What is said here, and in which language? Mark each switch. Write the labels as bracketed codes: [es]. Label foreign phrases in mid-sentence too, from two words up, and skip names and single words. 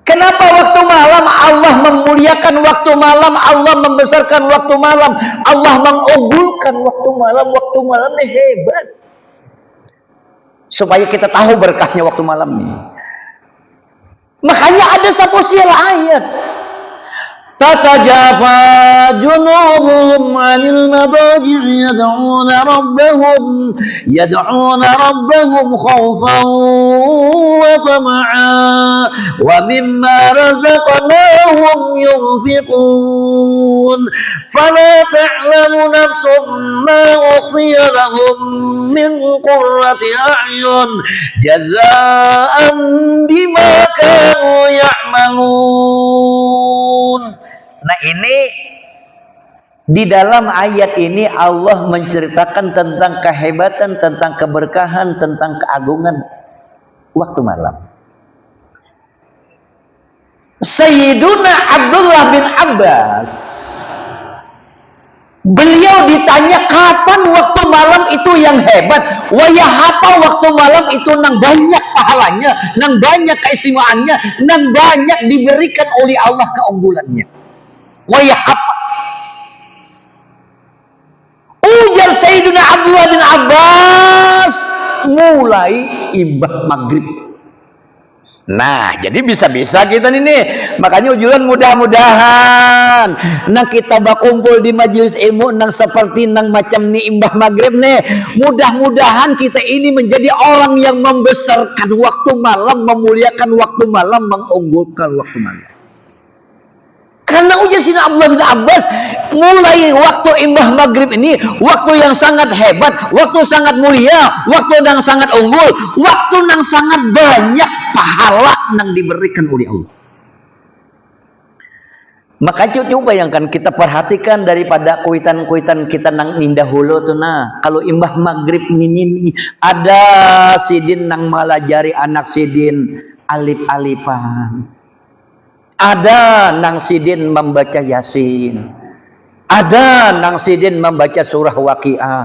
[id] Kenapa waktu malam Allah memuliakan waktu malam, Allah membesarkan waktu malam, Allah mengunggulkan waktu malam? Waktu malam ini hebat. Supaya kita tahu berkahnya waktu malam ini. Makanya ada satu ayat. [ar] تتجافى جنوبهم عن المضاجع يدعون ربهم خوفا وطمعا ومما رزقناهم ينفقون فلا تعلم نفس ما أخفي لهم من قرة أعين جزاء بما كانوا يعملون. [id] Nah, ini di dalam ayat ini Allah menceritakan tentang kehebatan, tentang keberkahan, tentang keagungan waktu malam. Sayyiduna Abdullah bin Abbas, beliau ditanya kapan waktu malam itu yang hebat. [bjn] Wayahapa waktu malam itu nang banyak pahalanya, nang banyak keistimewaannya, nang banyak diberikan oleh Allah keunggulannya. Wayahapa. Ujar Sayyidina Abdullah bin Abbas, mulai imbah maghrib. [id] Nah, jadi bisa-bisa kita ini. [bjn] Makanya ujuran mudah-mudahan nang kita bakumpul di majelis ilmu nang seperti nang macam ni imbah maghrib nih. [id] Mudah-mudahan kita ini menjadi orang yang membesarkan waktu malam, memuliakan waktu malam, mengunggulkan waktu malam. Karena ujar Sayyidina Abdullah bin Abbas, mulai waktu imbah maghrib ini waktu yang sangat hebat, waktu sangat mulia, waktu yang sangat unggul, waktu yang sangat banyak pahala yang diberikan oleh Allah. [bjn] Maka coba bayangkan, kita perhatikan daripada kuitan-kuitan kita nang indah hulu tuh. Nah, kalau imbah maghrib ini ada sidin nang malajari anak sidin alif-alifan. Ada nang sidin membaca Yasin. Ada nang sidin membaca surah Waqiah.